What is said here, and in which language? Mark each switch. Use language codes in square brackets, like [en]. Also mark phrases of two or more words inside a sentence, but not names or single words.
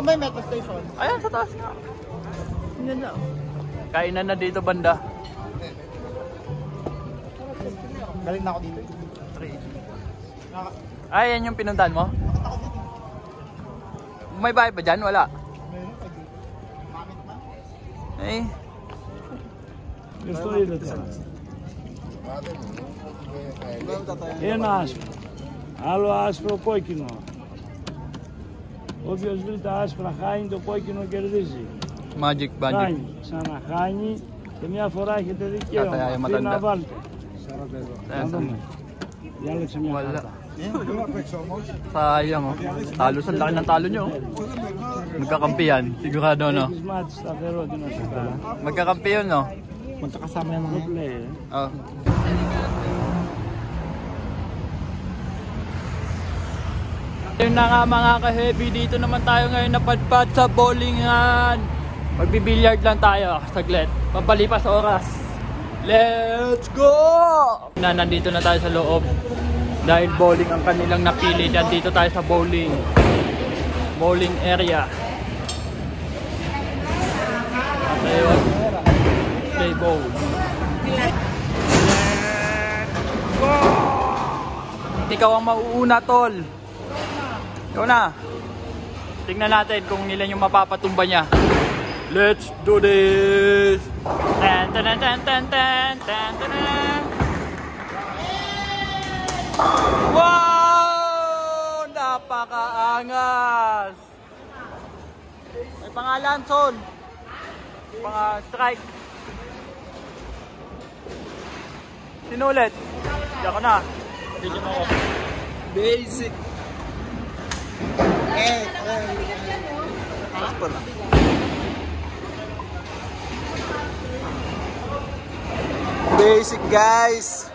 [tl] Saan ba yung metro station? Ayan, sa taas nga. Kainan na dito banda. Galing na ako dito. Train. Ay, yan yung pinuntahan mo? May bahay ba dyan? Wala. Eh. [hr] Što idete? [el] Ένα άσπρο. Άλλο άσπρο κόκκινο. Όποιος βρει τα άσπρα χάνει, το κόκκινο κερδίζει. Magic. Χάνει, ξαναχάνει και μια φορά έχετε δικαίωμα. Τι να βάλετε. Να δούμε. Διάλεξε μια κάρτα. [tl] Sayang oh. Talo sa laki ng talo nyo. Magkakampi yan. Sigurado no. [el] Έχεις μάτι σταθερό, τι να σου κάνω. [tl] Magkakampi yun no. Magkakasama yung mga [en] Pro player. [tl] Oh. Yun na nga mga ka-heavy, dito naman tayo ngayon napadpad sa bowlingan. Magbibilyard lang tayo saglit. Pampalipas oras. [en] Let's go! [tl] Nandito na tayo sa loob. Dahil bowling ang kanilang napili. Dito tayo sa bowling. [en] Bowling area. Okay, play ball. [tl] Ikaw ang mauuna, tol. Ikaw na. Tingnan natin kung ilan yung mapapatumba niya. [en] Let's do this. Tan tan tan tan tan tan tan. [tl] Wow! Napakaangas. May pangalan, Son. Strike. Sinulit. Diyan ka na. Video mo ako. [en] Basic. Basic guys.